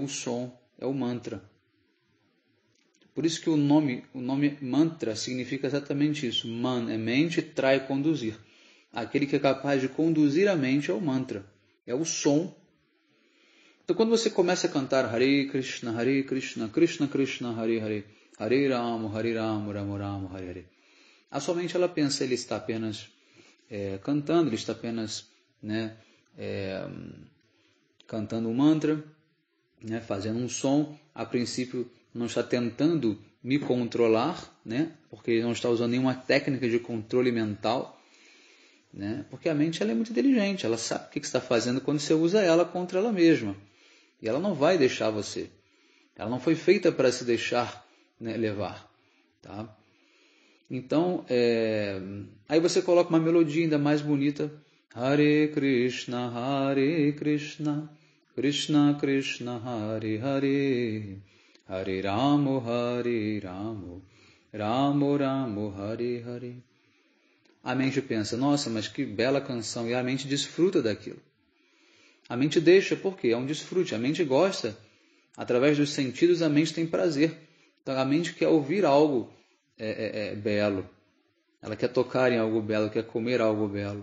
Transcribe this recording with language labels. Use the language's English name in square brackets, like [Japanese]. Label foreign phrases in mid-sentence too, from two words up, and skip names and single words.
[Portuguese] O som, é o mantra. Por isso que o nome mantra significa exatamente isso. Man é mente, tra é conduzir. Aquele que é capaz de conduzir a mente é o mantra, é o som. Então quando você começa a cantar [Sanskrit] Hare Krishna, Krishna Krishna, Hare Hare, Hare Rama, Rama Rama, Hare Hare, [Portuguese] a sua mente ela pensa, ele está apenas cantando, ele está apenas cantando um mantra, fazendo um som. A princípio não está tentando me controlar, porque ele não está usando nenhuma técnica de controle mental, porque a mente ela é muito inteligente, ela sabe o que está fazendo quando você usa ela contra ela mesma. E ela não vai deixar você. Ela não foi feita para se deixar levar. Tá? Então, aí você coloca uma melodia ainda mais bonita. [Sanskrit] Hare Krishna, Krishna Krishna, Hare Hare, Hare Ramo, Ramo Ramo, Hare Hare. [Portuguese] A mente pensa, nossa, mas que bela canção. E a mente desfruta daquilo. A mente deixa, por quê? É um desfrute. A mente gosta. Através dos sentidos, a mente tem prazer. Então, a mente quer ouvir algo belo. Ela quer tocar em algo belo, quer comer algo belo.